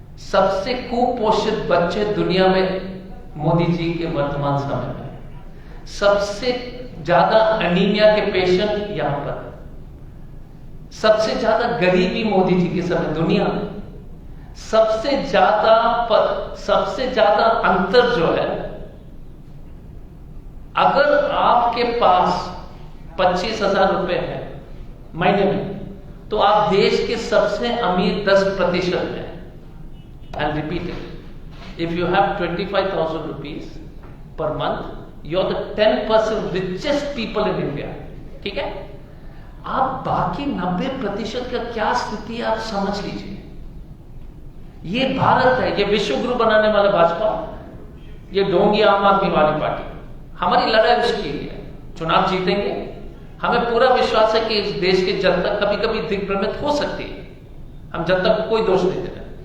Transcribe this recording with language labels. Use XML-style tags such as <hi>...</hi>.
<hi>सबसे कुपोषित बच्चे दुनिया में मोदी जी के वर्तमान समय में, सबसे ज्यादा अनीमिया के पेशेंट यहां पर, सबसे ज्यादा गरीबी मोदी जी के समय दुनिया में, सबसे ज्यादा अंतर जो है, अगर आपके पास 25,000 रुपए है महीने में, तो आप देश के सबसे अमीर 10% हैं।</hi> <en>I'll repeat it. If you have 25,000 rupees per month, you're the 10% richest people in India.</en> <hi>ठीक है? आप बाकी 90% का क्या स्थिति आप समझ लीजिए। ये भारत है, ये विश्व गुरु बनाने वाला भाजपा, ये ढोंगी आम आदमी वाली पार्टी। हमारी लड़ाई उसकी है, चुनाव जीतेंगे। हमें पूरा विश्वास है कि इस देश की जनता कभी कभी दिग्भ्रमित हो सकती है, हम जनता को कोई दोष नहीं दे रहे।</hi>